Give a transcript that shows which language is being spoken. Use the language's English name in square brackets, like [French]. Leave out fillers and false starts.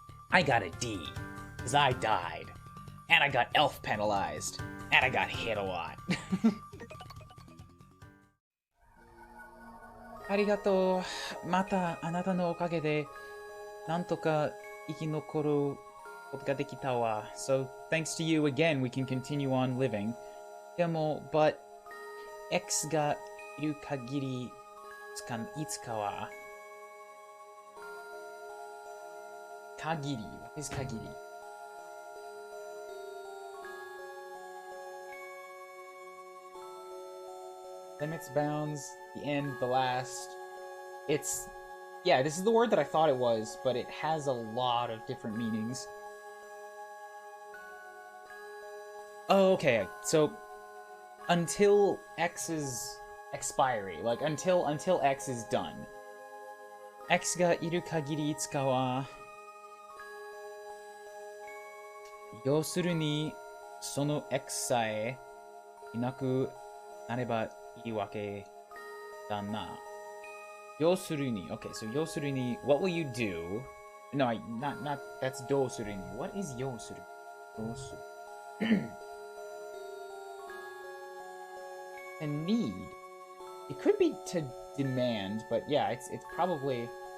[English] I got a D, because I died. And I got elf penalized. And I got hit a lot. [Japanese] ありがとう。またあなたのおかげでなんとか生き残ることができたわ。 [English] So, thanks to you again, we can continue on living. [Japanese] でも, [English] but [Japanese] X がいる限りいつかは限り [English] What is [Japanese] 限り? [English] Limits, bounds, the end, the last. It's... Yeah, this is the word that I thought it was, but it has a lot of different meanings. Oh, okay, so... Until X's expiry, like, until X is done. [Japanese] X がいる限りいつかは... 要するに、その X さえいなくなればいいわけだな。 [English] 要するに、okay, so 要するに, what will you do? No, not, that's どうするに. What is 要する?どうする? And need. It could be to demand, but yeah, it's probably...